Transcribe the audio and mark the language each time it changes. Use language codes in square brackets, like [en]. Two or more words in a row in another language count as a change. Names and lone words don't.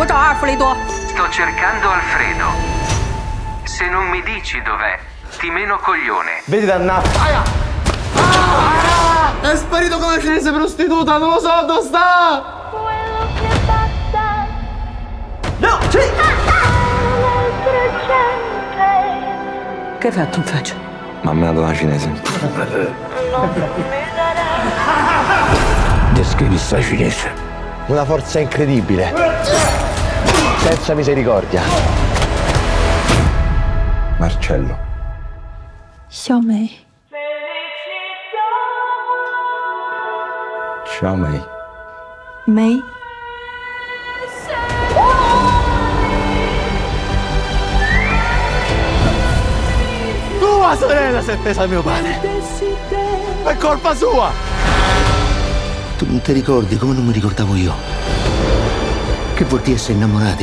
[it] 阿尔弗雷多。 Sto cercando Alfredo. Se non mi dici dov'è, ti meno coglione. Vedi dannato. È sparito con la cinese prostituta, non lo so dove sta! No, sì! Che hai fatto in faccia? Ma ha menato una cinese. Descrivi sta cinese. Una forza incredibile. Senza misericordia. Marcello. 小梅， Ciao May. 梅， Tua sorella si è presa mio padre. È colpa sua. Tu non ti ricordi come non mi ricordavo io? Che vuol dire essere innamorati?